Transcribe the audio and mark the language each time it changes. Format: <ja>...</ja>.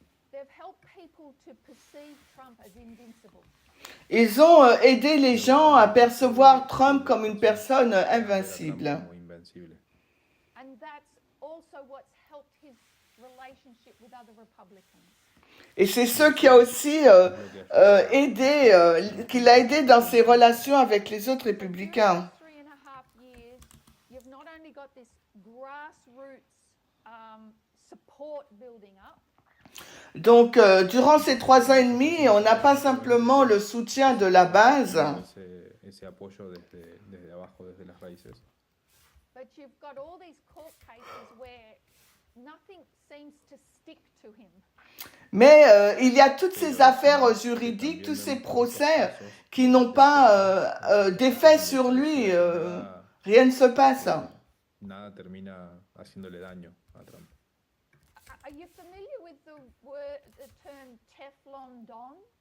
<en>they've helped people to perceive Trump as invincible.</en> <fr>ils ont aidé les gens à percevoir Trump comme une personne invincible.</fr> <es>como invencible.</es> <en>And that's also what's helped his relationship with other Republicans.</en> <fr>Et c'est ce qui a aussi aidé, qui l'a aidé dans ses relations avec les autres républicains.</fr> <en>During these 3.5 years, you've not only got this grassroots support building up,</en> <fr>Donc, durant ces 3 ans et demi, on n'a pas simplement le soutien de la base,</fr> <es>Ese apoyo desde abajo, desde las raíces.</es> <en>But you've got all these court cases where nothing seems to stick to him.</en> <fr>Mais il y a toutes ces affaires juridiques, tous ces procès qui n'ont pas d'effet sur lui. Rien ne se passe.</fr> <es>Nada termina haciéndole daño a Trump.</es> <en>Are you familiar with the term Teflon Don?</en>